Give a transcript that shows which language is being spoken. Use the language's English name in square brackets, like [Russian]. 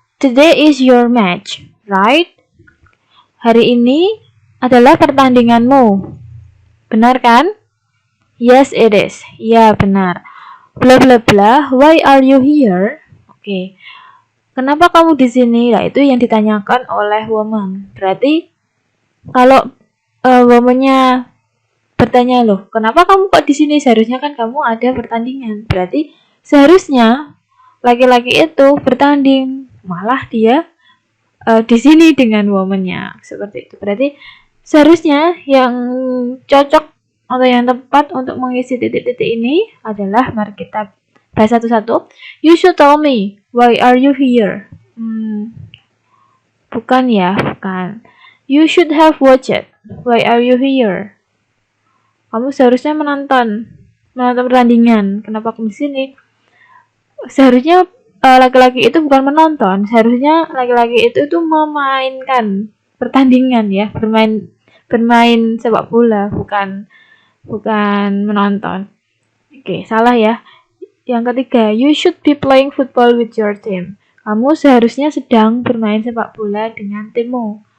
[English] Today is your match, right? [Indonesian] Hari ini adalah pertandinganmu. Benar kan? [English] Yes, it is. [Indonesian] Ya, benar. [English] Bla bla bla, why are you here? [Indonesian] Oke. Kenapa kamu di sini? Nah, itu yang ditanyakan oleh woman. Berarti kalau womannya bertanya, loh, kenapa kamu kok di sini? Seharusnya kan kamu ada pertandingan. Berarti seharusnya laki-laki itu bertanding, malah dia di sini dengan womannya, seperti itu. Berarti seharusnya yang cocok atau yang tepat untuk mengisi titik-titik ini adalah, mari kita bahas satu-satu. [English] You should tell me, why are you here? [Indonesian] Bukan ya, bukan. [English] You should have watched it. Why are you here? [Indonesian] Kamu seharusnya menonton pertandingan. Kenapa kamu di sini? Seharusnya laki-laki itu bukan menonton, seharusnya laki-laki itu tuh memainkan pertandingan ya, bermain sepak bola, bukan menonton. Oke, salah ya. Yang ketiga, [English] you should be playing football with your team. [Indonesian] Kamu seharusnya sedang bermain sepak bola dengan timmu.